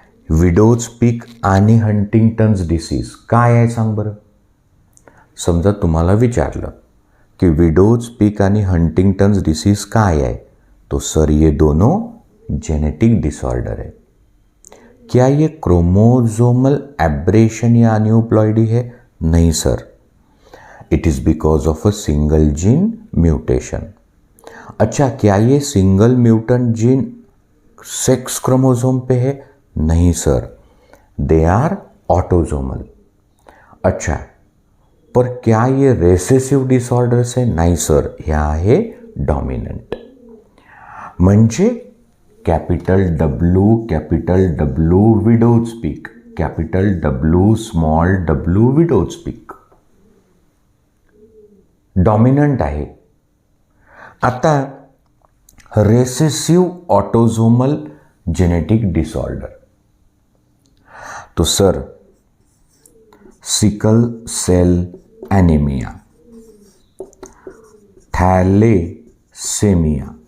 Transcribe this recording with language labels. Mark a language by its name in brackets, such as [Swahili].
[Marathi] Widows पीक आणि हंटिंग्टन्स disease काय आहे सांग बरं. समजा तुम्हाला विचारलं कि विडोज पीक आणि हंटिंग्टन्स डिसीज काय है, [Hindi] तो सर ये दोनों जेनेटिक डिसऑर्डर है. क्या ये क्रोमोसोमल एब्रेशन या अन्यूप्लॉइडी है? नहीं sir, [English] It is because of a single gene mutation. [Hindi] अच्छा, क्या ये single mutant gene sex chromosome पे है? नहीं सर, [English] They are autosomal. [Hindi] अच्छा, पर क्या ये रेसेसिव डिसऑर्डर्स है? [Marathi] नाही सर, हे आहे डॉमिनंट. म्हणजे कॅपिटल डब्ल्यू विडोज पीक, capital W small W widows पीक डॉमिनंट आहे. आता रेसेसिव ऑटोसोमल जेनेटिक डिसऑर्डर, तो sir sickle sale anaemia, thalassemia.